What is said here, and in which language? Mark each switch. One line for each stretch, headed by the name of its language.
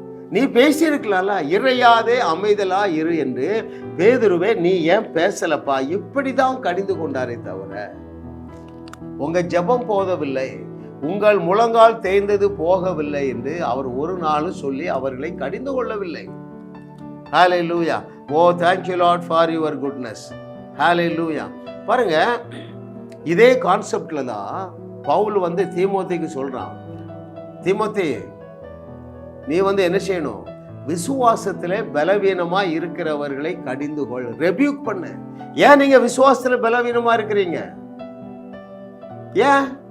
Tamil: நீ பேசியிருக்கலாம்ல, இறையாதே அமைதலா இரு என்று. பேதுருவே, நீ ஏன் பேசலப்பா? இப்படிதான் கடிந்து கொண்டாரே தவிர உங்க ஜெபம் போதவில்லை, உங்கள் முழங்கால் தேய்ந்தது போகவில்லை என்று அவர் ஒரு நாளும் சொல்லி அவர்களை கடிந்து கொள்ளவில்லை. ஹல்லேலூயா.
English: Oh thank you Lord for your goodness.
Tamil: ஹல்லேலூயா. பாருங்க, இதே கான்செப்ட்ல தான் பவுல் தீமோத்தேயுக்கு சொல்றான். தீமோத்தே, நீ என்ன செய்யணும்? விசுவாசத்திலே பலவீனமா இருக்கிறவர்களை கடிந்து கொள், ரெபியூக் பண்ணு. ஏன் நீங்க விசுவாசத்துல பலவீனமா இருக்கிறீங்க? ஏன்?